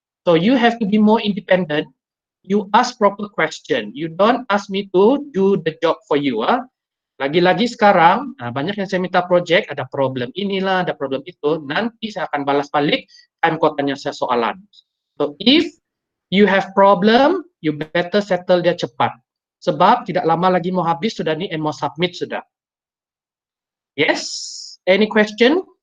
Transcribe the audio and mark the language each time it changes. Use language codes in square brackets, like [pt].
[en] So you have to be more independent. You ask proper question. You don't ask me to do the job for you. [ms] Lagi-lagi sekarang banyak yang saya minta project, ada problem inilah, ada problem itu. Nanti saya akan balas balik time kau tanya saya soalan. [en] So if you have problem, you better settle [ms] dia cepat. Sebab tidak lama lagi mau habis sudah nih and mau submit sudah. [en] Yes? Any question?